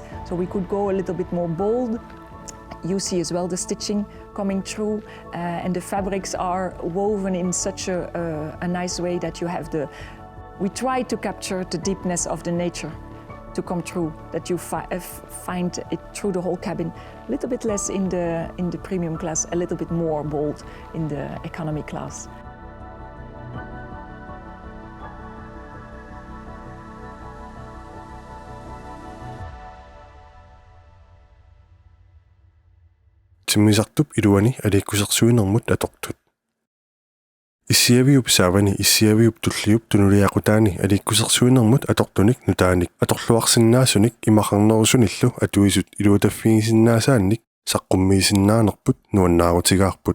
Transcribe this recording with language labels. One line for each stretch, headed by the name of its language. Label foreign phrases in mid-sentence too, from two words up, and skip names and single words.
English: So we could go a little bit more bold. You see as well the stitching coming through, and the fabrics are woven in such a nice way that you have we try to capture the deepness of the nature to come through, that you find it through the whole cabin. A little bit less in the premium class, a little bit more bold in the economy class.
Kalaallisut: Timmisartup iluani aliikkusarsuinermut atortut. Issiaviup saavani issiaviup tulliup tunuliaqutaani aliikkusarsuinermut atortunik nutaanik atorluarsinnaasunik imaqarnerusunillu atuisut iluutaffigisinnaasaanik saqqummiisinnaanerput nuannaarutigaarput.